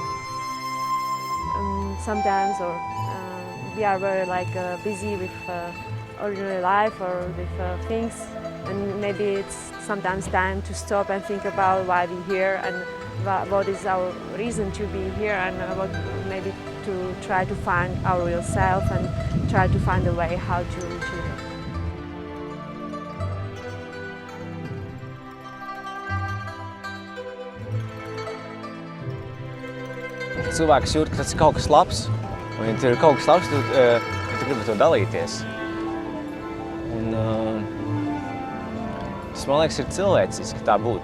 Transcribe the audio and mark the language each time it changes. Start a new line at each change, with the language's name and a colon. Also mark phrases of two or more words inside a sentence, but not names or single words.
English: Sometimes we are very busy with ordinary life or with things, and maybe it's sometimes time to stop and think about why we're here, and what is our reason to be here, and what maybe to try to find our real self and try to find a way how to reach it.
Latvian: Cilvēks jūt, ka tas ir kaut kas labs, un ja tur ir kaut kas labs, tad tu gribi to dalīties. Un, tas, man liekas, ir cilvēciski tā būt.